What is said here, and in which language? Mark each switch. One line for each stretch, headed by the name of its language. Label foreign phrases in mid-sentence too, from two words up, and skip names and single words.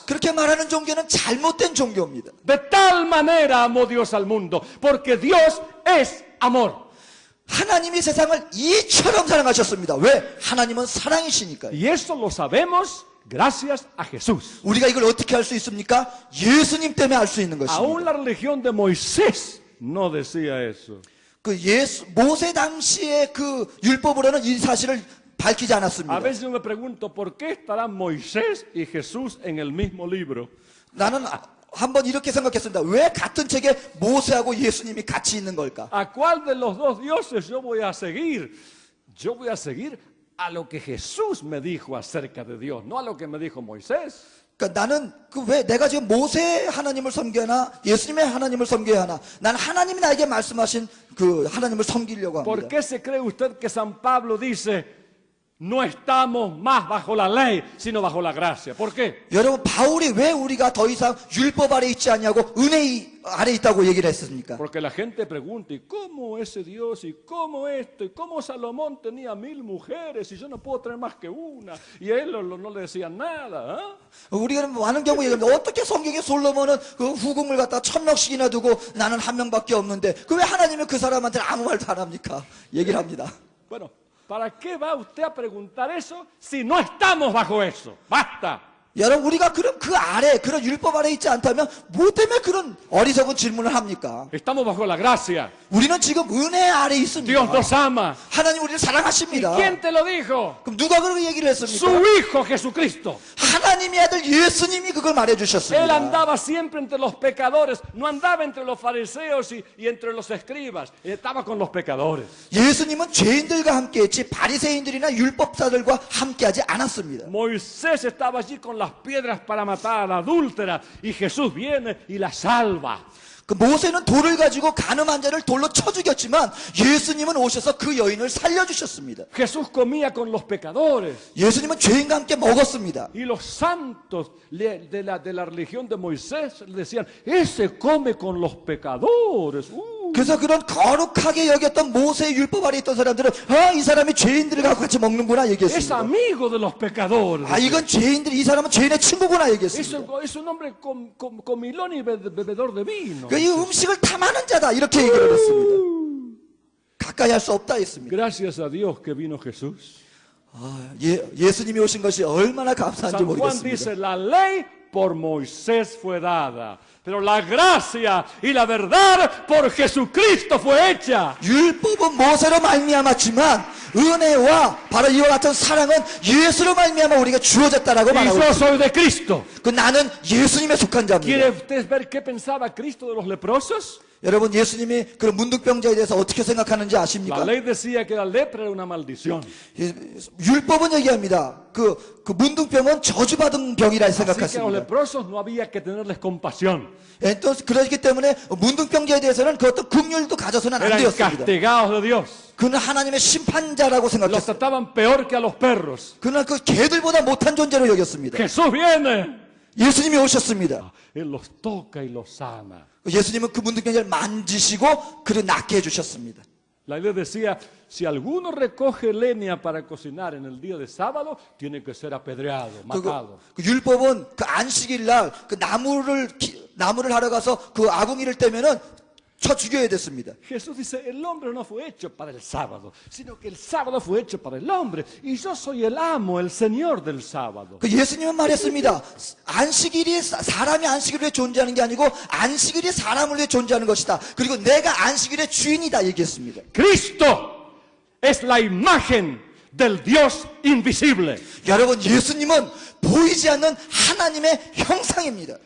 Korean: 그렇게 말하는 종교는 잘못된 종교입니다.
Spanish: De tal manera amó Dios al mundo, porque Dios es amor.
Korean: 하나님이 세상을 이처럼 사랑하셨습니다. 왜? 하나님은 사랑이시니까요.
Spanish: Y eso lo sabemos gracias a Jesús.
Korean: 우리가 이걸 어떻게 할 수 있습니까? 예수님 때문에 알 수 있는
Spanish: Aún
Korean: 것입니다.
Spanish: la religión de Moisés no decía eso.
Korean: 모세 당시의 그 율법으로는 이 사실을 밝히지
Spanish: A
Korean: 않았습니다.
Spanish: veces yo me pregunto, ¿por qué estarán Moisés y Jesús en el mismo libro?
Korean: 나는 한번 이렇게 생각했습니다. 왜 같은 책에 모세하고 예수님이 같이 있는 걸까?
Spanish: ¿A cuál de los dos dioses yo voy a seguir? Yo voy a seguir a lo que Jesús me dijo acerca de Dios, no a lo que me dijo Moisés.
Korean: 그러니까 나는 왜 내가 지금 모세 하나님을 섬겨야 하나 예수님의 하나님을 섬겨야 하나? 난 하나님이 나에게 말씀하신 그 하나님을 섬기려고
Spanish: ¿Por
Korean: 합니다.
Spanish: qué se cree usted que San Pablo dice, no estamos más bajo la ley, sino bajo la gracia? ¿Por qué?
Korean: 여러분 바울이 왜 우리가 더 이상 율법 아래 있지 않냐고 은혜 아래 있다고 얘기를 했습니까?
Spanish: Porque la gente pregunta, ¿y cómo ese Dios? ¿Y cómo esto? ¿Y cómo Salomón tenía 1000 mujeres? Y yo no puedo tener más que una. Y a él no le decían nada. ¿Ah?
Korean: 우리가 많은 경우 얘기합니다. 어떻게 성경에 솔로몬은 그 후궁을 갖다 1000명씩이나 두고 나는 한 명밖에 없는데 그 왜 하나님은 그 사람한테 아무 말도 안 합니까? 얘기를 합니다.
Spanish: Bueno, ¿para qué va usted a preguntar eso si no estamos bajo eso? ¡Basta!
Korean: 여러분 우리가 그런 그 아래 그런 율법 아래 있지 않다면 뭐 때문에 그런 어리석은 질문을 합니까?
Spanish: Estamos bajo la gracia.
Korean: 우리는 지금 은혜 아래 있습니다.
Spanish: Dios nos ama.
Korean: 하나님 우리를
Spanish: ¿Y
Korean: 사랑하십니다.
Spanish: quién te lo dijo?
Korean: 그럼 누가 그렇게 얘기를
Spanish: Su
Korean: 했습니까?
Spanish: Hijo Jesucristo.
Korean: 하나님의 아들 예수님이 그걸 말해
Spanish: Él
Korean: 주셨습니다.
Spanish: andaba siempre entre los pecadores. No andaba entre los fariseos y entre los escribas. Estaba con los pecadores.
Korean: 예수님은 죄인들과 함께했지 바리새인들이나 율법사들과 함께하지 않았습니다.
Spanish: Moisés estaba allí con las piedras para matar a la adúltera. Y Jesús viene y la salva.
Korean: 그 모세는 돌을 가지고 간음한 자를 돌로 쳐 죽였지만 예수님은 오셔서 그 여인을 살려주셨습니다.
Spanish: Jesús comía con los pecadores.
Korean: 예수님은 죄인과 함께 먹었습니다.
Spanish: Y los santos de la religión de Moisés le decían, ese come con los pecadores.
Korean: 그래서 그런 거룩하게 여겼던 모세의 율법 아래 있던 사람들은 이 사람이 죄인들과 같이 먹는구나
Spanish: Es
Korean: 얘기했습니다.
Spanish: amigo de los pecadores.
Korean: 이건 죄인들이 이 사람은 죄인의 친구구나 얘기했습니다.
Spanish: Es un hombre comilón y bebedor de vino.
Korean: 이 음식을 탐하는 자다 이렇게 얘기를 했습니다. 가까이 할 수 없다 했습니다.
Spanish: Gracias a Dios que vino Jesús.
Korean: 예수님이 오신 것이 얼마나 감사한지
Spanish: San Juan
Korean: 모르겠습니다.
Spanish: dice, la ley por Moisés fue dada, pero la gracia y la verdad por Jesucristo fue hecha.
Korean: 율법은 모세로 말미암았지만 은혜와 바로 이와 같은 사랑은 예수로 말미암아 우리가 주어졌다라고
Spanish: Y
Korean: 말하고
Spanish: yo
Korean: 있습니다.
Spanish: soy de Cristo.
Korean: 그 나는 예수님에 속한
Spanish: ¿Quiere
Korean: 자입니다.
Spanish: usted ver qué pensaba Cristo de los leprosos?
Korean: 여러분 예수님이 그런 문둥병자에 대해서 어떻게 생각하는지
Spanish: La
Korean: 아십니까?
Spanish: ley decía que la lepra era una maldición.
Korean: 율법은 얘기합니다. 그 문둥병은 저주받은 병이라
Spanish: Así que a los
Korean: 생각했습니다.
Spanish: leprosos no había que tenerles compasión.
Korean: 또 그렇기 때문에 문둥병자에 대해서는 그 어떤 긍휼도 가져서는 안
Spanish: Eran
Korean: 되었습니다.
Spanish: castigados de Dios.
Korean: 그는 하나님의 심판자라고
Spanish: Los
Korean: 생각했습니다.
Spanish: trataban peor que a los perros.
Korean: 그는 그 개들보다 못한 존재로 여겼습니다.
Spanish: Jesús viene.
Korean: 예수님이 오셨습니다.
Spanish: Él los toca y los sana.
Korean: 예수님은 그 문둥병자를 만지시고 그를 낫게 해주셨습니다.
Spanish: La ley decía, si alguno recoge leña para cocinar en el día de sábado, tiene que ser apedreado, matado.
Korean: 그 율법은 그 안식일 날 그 나무를 하러 가서 그 아궁이를 떼면은 쳐 죽여야 됐습니다.
Spanish: Jesús dice, el hombre no fue hecho para el sábado, sino que el sábado fue hecho para el hombre. Y yo soy el amo, el señor del sábado.
Korean: 그 예수님은 말했습니다. 안식일이 사람이 안식일을 위해 존재하는 게 아니고 안식일이 사람을 위해 존재하는 것이다. 그리고 내가 안식일의 주인이다 얘기했습니다.
Spanish: Cristo es la imagen del Dios invisible.
Korean: 여러분 예수님은 보이지 않는 하나님의 형상입니다.